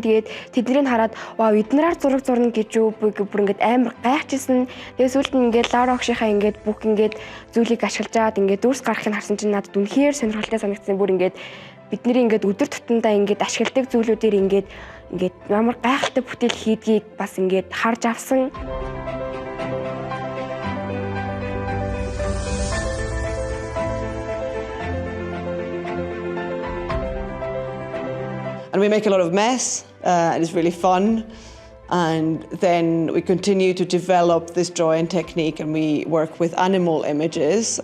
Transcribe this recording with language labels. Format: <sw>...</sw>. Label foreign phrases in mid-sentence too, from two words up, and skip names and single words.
<mn>Тэгээд тэднийг хараад вау эднэрээр зураг зурна гэж юу бүр ингээд амар гайхажсэн. Тэгээд сүүлд нь ингээд Лаура огшийнхаа ингээд бүх ингээд зүйлийг ашиглаж аваад ингээд дүүрс гаргахыг харсан чинь надад үнэхээр сонирхолтой санагдсан. Бүр ингээд бидний ингээд өдөр тутамдаа ингээд ашигладаг зүйлүүдээр ингээд ямар гайхалтай бүтээл хийдгийг бас ингээд харж авсан.</mn> <en>And we make a lot of mess, and it's really fun. And then we continue to develop this drawing technique, and we work with animal images.</en>